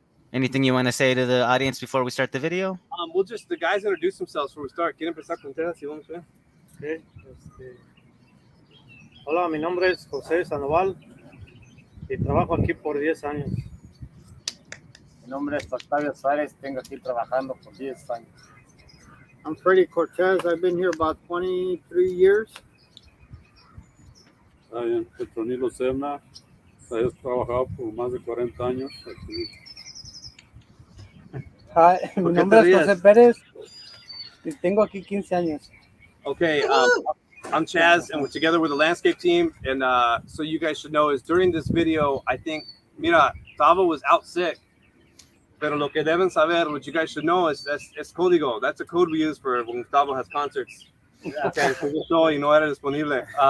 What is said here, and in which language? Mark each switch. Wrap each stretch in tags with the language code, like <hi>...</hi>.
<en>Anything you want to say to the audience before we start the video? We'll just, the guys introduce themselves before we start.</en> <es>¿Quieren empezar con ustedes? Si vamos a ver. Okay. Hola, mi nombre es José Sandoval y trabajo aquí por 10 años. Mi nombre es Octavio Suárez, tengo aquí trabajando por 10 años.</es> <en>I'm Freddy Cortez. I've been here about 23 years.</en> <es>Soy Petronilo Serna. He trabajado por más de 40 años aquí. Hi, mi nombre es José Pérez y tengo aquí 15 años.</es> <en>Okay, I'm Chaz, and we're together with the landscape team. And so you guys should know is during this video, I think,</en> <es>mira,</es> <en>Tavo was out sick.</en> <es>Pero lo que deben saber,</es> <en>what you guys should know is</en> <es>es código.</es> <en>That's a code we use for when Tavo has concerts. Okay, so</en> <es>yo soy y no era disponible.</es>